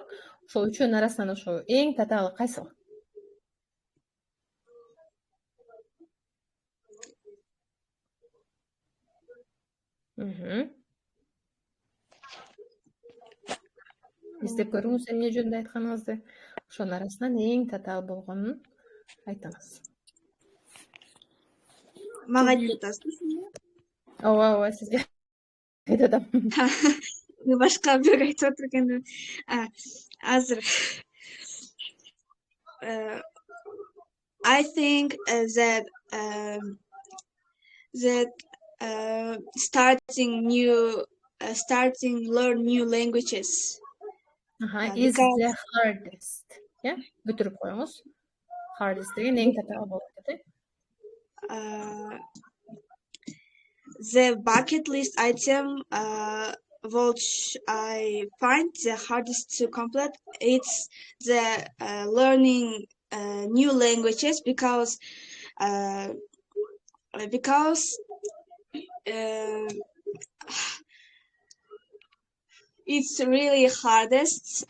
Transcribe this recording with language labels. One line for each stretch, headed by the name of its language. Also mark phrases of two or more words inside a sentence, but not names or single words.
Kyrgyz: Ошол үчөөнүн арасынан ошо эң татаалы кайсы? Издеп көрүңүз эмне жөнүндө айтканыңызды. Ошонун арасынан эң татаал болгонун айтыңыз. Мага айтып атасыз. Ооба, сизге айтып атам. Башка бирөөгө айтып отур экенмин.
English: Азыр I think that learn new languages. Is the hardest. Yeah,
Kyrgyz: бүтүрүп коюңуз. Hardest деген эң татаал болуп кетет.
English: The bucket list item which I find the hardest to complete, it's the learning new languages because it's really hardest.